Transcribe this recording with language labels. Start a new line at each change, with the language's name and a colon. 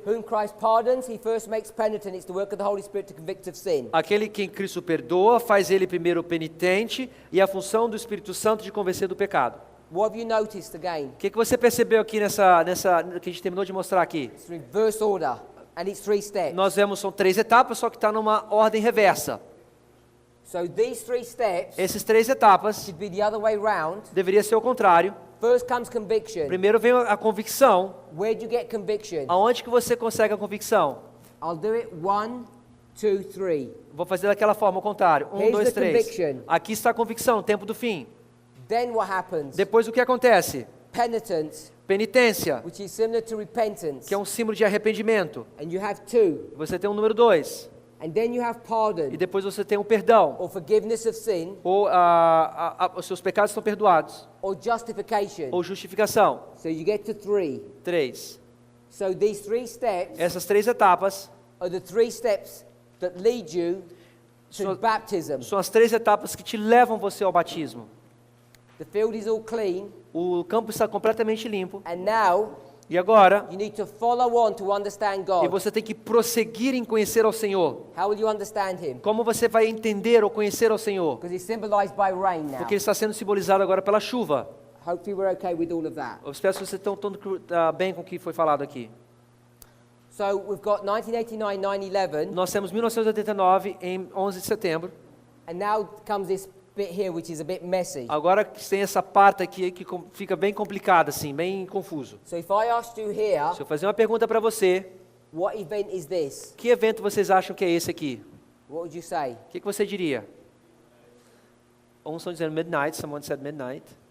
English: whom Christ pardons, he first makes penitent. It's the work of the Holy Spirit to convict of sin.
Portuguese: aquele quem Cristo perdoa, faz ele primeiro penitente, e a função do Espírito Santo de convencer do pecado.
English: What have you noticed again?
Portuguese: O que você percebeu aqui nessa que a gente terminou de mostrar aqui?
English: It's reverse order, and it's 3 steps.
Portuguese: Nós vemos, são 3 etapas, só que está numa ordem reversa.
English: So these 3 steps
Portuguese: Essas 3 etapas
English: should be the other way round.
Portuguese: deveria ser o contrário.
English: First comes conviction.
Portuguese: Primeiro vem a convicção.
English: Where do you get conviction?
Portuguese: Aonde que você consegue a convicção?
English: I'll do it 1, 2, 3.
Portuguese: Vou fazer daquela forma, ao contrário.
English: 1, Here's 2, the 3. conviction.
Portuguese: Aqui está a convicção, tempo do fim.
English: Then what happens?
Portuguese: Depois o que acontece?
English: Penitence,
Portuguese: Penitência,
English: which is similar to repentance.
Portuguese: que é um símbolo de arrependimento.
English: And you have 2.
Portuguese: Você tem o número 2.
English: And then you have
Portuguese: E
English: pardon
Portuguese: depois você tem o perdão.
English: or forgiveness of sin
Portuguese: Ou os seus pecados estão perdoados.
English: or justification.
Portuguese: Ou justificação.
English: So you get to 3.
Portuguese: 3.
English: So these 3 steps
Portuguese: Essas 3 etapas
English: are the 3 steps that lead you to So- baptism.
Portuguese: são as 3 etapas que te levam você ao batismo.
English: The field is all clean,
Portuguese: o campo está completamente limpo,
English: and now
Portuguese: e agora,
English: you need to follow on to understand
Portuguese: e
English: God.
Portuguese: você tem que prosseguir em conhecer ao Senhor.
English: How will you understand Him?
Portuguese: Como você vai entender ou conhecer ao Senhor?
English: Because it's symbolized by rain now.
Portuguese: Porque ele está sendo simbolizado agora pela chuva.
English: Hopefully we're okay with all of that.
Portuguese: Eu espero que vocês estão bem com o que foi falado aqui.
English: So we've got 1989, 9/11,
Portuguese: Nós temos 1989 em 11 de setembro.
English: and now comes this bit here which is a bit messy.
Portuguese: Agora tem essa parte aqui que fica bem complicada, assim, bem confuso.
English: So if I asked you here,
Portuguese: Se eu fazer uma pergunta para você,
English: what event is this?
Portuguese: que evento vocês acham que é esse aqui?
English: What would you say?
Portuguese: O que você diria? Uns estão dizendo midnight,
English: someone said midnight.